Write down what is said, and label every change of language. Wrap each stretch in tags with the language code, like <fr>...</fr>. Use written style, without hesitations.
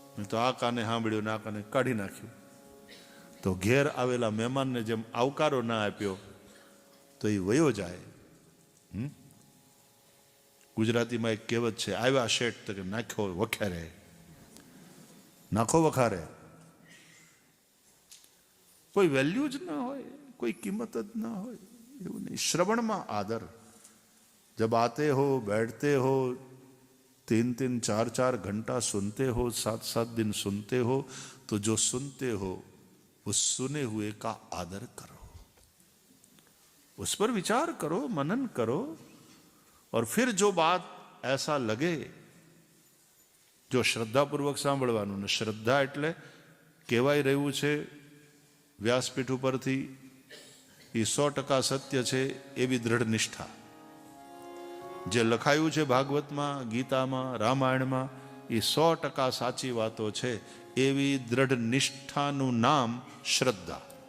<gu>તો આ કાને સાંભળ્યું ને આ કાને કાઢી નાખ્યું તો ઘેર આવેલા મહેમાનને જેમ આવકારો ના આપ્યો તો એ વયો જાય. ગુજરાતીમાં એક કહેવત છે, આવ્યા શેઠ તો કે નાખ્યો વખારે, નાખો વખારે. કોઈ વેલ્યુ જ ના હોય, કોઈ કિંમત જ ના હોય, એવું નહીં. શ્રવણમાં આદર.</gu> <hi>जब आते हो, बैठते हो, 3-3, 4-4 घंटा सुनते हो, 7-7 दिन सुनते हो, तो जो सुनते हो उस सुने हुए का आदर करो, उस पर विचार करो, मनन करो. और फिर जो बात ऐसा लगे, जो श्रद्धापूर्वक</hi> <gu>સાંભળવાનું. ને શ્રદ્ધા એટલે કહેવાય રહ્યું છે વ્યાસપીઠ ઉપરથી એ 100% સત્ય છે એવી દ્રઢ નિષ્ઠા. જે લખાયું છે ભાગવતમાં, ગીતામાં, રામાયણમાં, એ 100% સાચી વાતો છે એવી દ્રઢ નિષ્ઠાનું નામ શ્રદ્ધા.</gu>